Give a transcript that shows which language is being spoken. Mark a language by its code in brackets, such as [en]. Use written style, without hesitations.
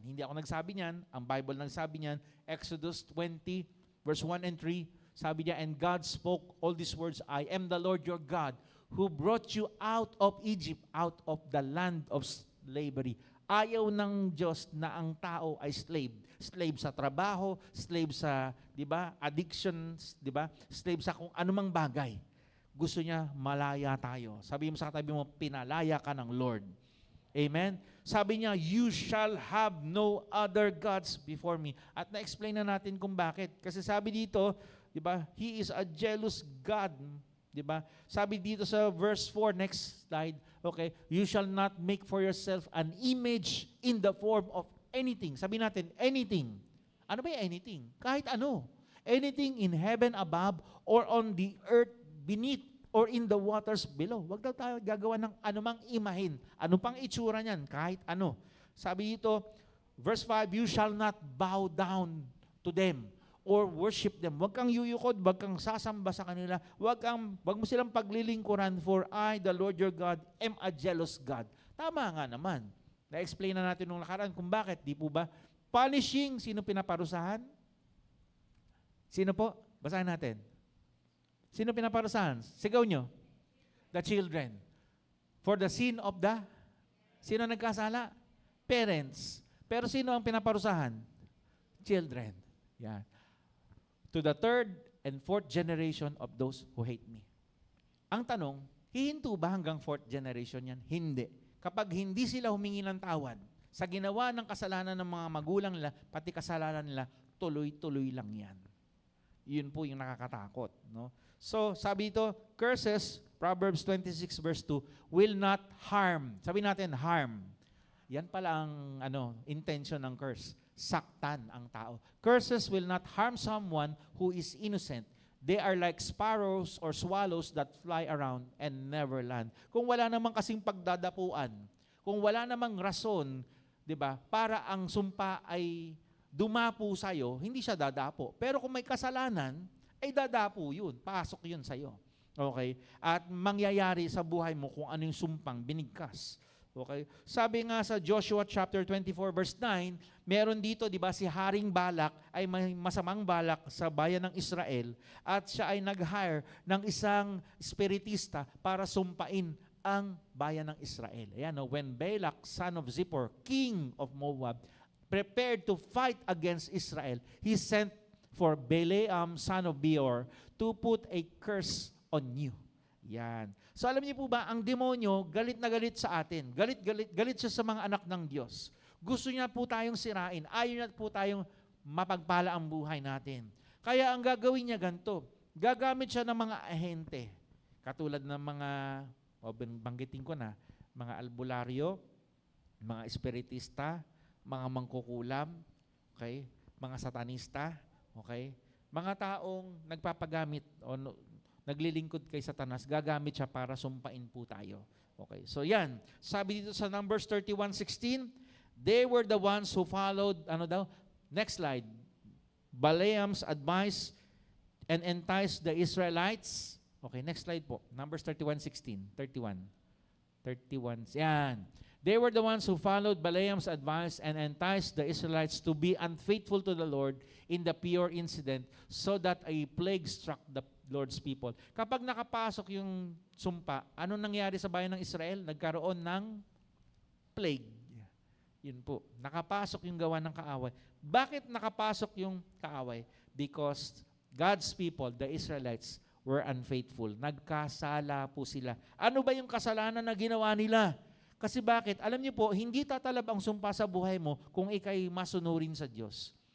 [tl] Hindi ako nagsabi niyan, ang Bible nagsabi niyan, Exodus 20, verse 1 and 3, sabi niya, [en] and God spoke all these words, I am the Lord your God, who brought you out of Egypt, out of the land of slavery. [tl] Ayaw ng Diyos na ang tao ay slave. Slave sa trabaho, slave sa, di ba, addictions, di ba, slave sa kung anumang bagay. Gusto niya malaya tayo. Sabi mo sa katabi mo, pinalaya ka ng Lord. Amen? Sabi niya, [en] you shall have no other gods before me. [tl] At na-explain na natin kung bakit. Kasi sabi dito, di ba, [en] He is a jealous God. [tl] Di ba? Sabi dito sa [en] verse 4, next slide, okay, you shall not make for yourself an image in the form of anything. [tl] Sabi natin, anything. Ano ba yung anything? Kahit ano. [en] Anything in heaven above or on the earth beneath or in the waters below. [tl] Huwag daw tayo gagawa ng anumang imahin. Ano pang itsura niyan? Kahit ano. Sabi dito, [en] verse 5, you shall not bow down to them or worship them. [tl] Huwag kang yuyukod, huwag kang sasamba sa kanila, huwag mo silang paglilingkuran, [en] for I, the Lord your God, am a jealous God. [tl] Tama nga naman. Na-explain na natin nung nakaraan kung bakit, di po ba? Punishing, sino pinaparusahan? Sino po? Basahin natin. Sino pinaparusahan? Sigaw nyo. [en] The children. For the sin of the? [tl] Sino nagkasala? Parents. Pero sino ang pinaparusahan? Children. Yan. [en] To the third and fourth generation of those who hate me. [tl] Ang tanong, hihinto ba hanggang fourth generation yan? Hindi. Kapag hindi sila humingi ng tawad sa ginawa ng kasalanan ng mga magulang nila, pati kasalanan nila, tuloy-tuloy lang yan. Yun po yung nakakatakot. No? So, sabi ito, curses, Proverbs 26 verse 2, [en] will not harm. [tl] Sabi natin, harm. Yan pala ang intention ng curse. Saktan ang tao. [en] Curses will not harm someone who is innocent. They are like sparrows or swallows that fly around and never land. [tl] Kung wala namang kasing pagdadapuan, kung wala namang rason, 'di ba? Para ang sumpa ay dumapo sa iyo, hindi siya dadapo. Pero kung may kasalanan, ay dadapo 'yun. Pasok 'yun sa iyo. Okay? At mangyayari sa buhay mo kung ano yung sumpang binigkas. Okay? Sabi nga sa Joshua chapter 24 verse 9, meron dito, 'di ba, si Haring Balak ay may masamang balak sa bayan ng Israel at siya ay nag-hire ng isang spiritista para sumpain ang bayan ng Israel. Ayan, no? [en] When Balak, son of Zippor, king of Moab, prepared to fight against Israel, he sent for Balaam, son of Beor, to put a curse on you. [tl] Yan. So alam niyo po ba, ang demonyo, galit na galit sa atin. Galit siya sa mga anak ng Diyos. Gusto niya po tayong sirain. Ayaw niya po tayong mapagpala ang buhay natin. Kaya ang gagawin niya ganito, gagamit siya ng mga ahente. Katulad ng mga, banggitin ko na, mga albularyo, mga espiritista, mga mangkukulam, okay? Mga satanista, okay? Mga taong nagpapagamit o naglilingkod kay Satanas, gagamit siya para sumpain po tayo. Okay, so yan. Sabi dito sa [en] Numbers 31:16, they were the ones who followed, next slide, Balaam's advice and enticed the Israelites. [tl] Okay, next slide po. Numbers 31:16. 31. Yan. [en] They were the ones who followed Balaam's advice and enticed the Israelites to be unfaithful to the Lord in the Peor incident so that a plague struck the Lord's people. [tl] Kapag nakapasok yung sumpa, ano nangyari sa bayan ng Israel? Nagkaroon ng plague. Yun po. Nakapasok yung gawa ng kaaway. Bakit nakapasok yung kaaway? [en] Because God's people, the Israelites, were unfaithful. [tl] Nagkasala po sila. Ano ba yung kasalanan na ginawa nila? Kasi bakit? Alam niyo po, hindi tatalab ang sumpa sa buhay mo kung ikay masunurin sa Diyos.